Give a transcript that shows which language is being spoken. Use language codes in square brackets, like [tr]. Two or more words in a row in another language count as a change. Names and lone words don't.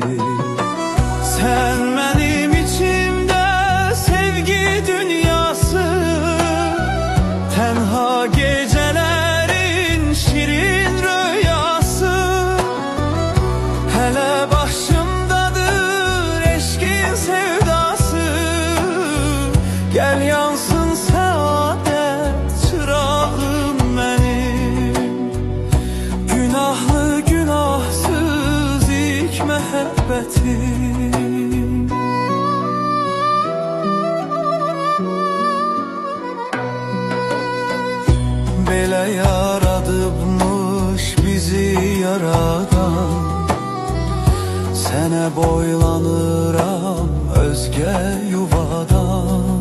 [tr] Sen benim içimde sevgi dünyası, tenha gecelerin şirin rüyası. Hele başımdadır eşkin sevdası, gel yansın saadet çırağım benim. [az] Günahlı günahsız ilk məhəbbətim. Belə yaradıbmış bizi yaradan, sənə boylanıram özgə yuvadan.